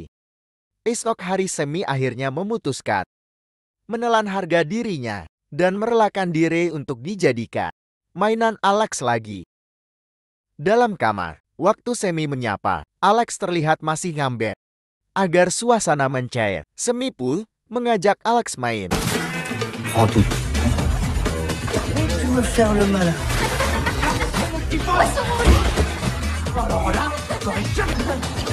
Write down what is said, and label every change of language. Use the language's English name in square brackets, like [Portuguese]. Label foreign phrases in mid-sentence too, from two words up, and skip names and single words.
[Indonesian] Esok hari Semi akhirnya memutuskan menelan harga dirinya dan merelakan diri untuk dijadikan mainan Alex lagi. Dalam kamar, waktu Semi menyapa, Alex terlihat masih ngambek. Agar suasana mencair, Semi pun mengajak Alex main. [French] Prends tout. Tu veux faire le malin. Alors là, t'aurais jamais...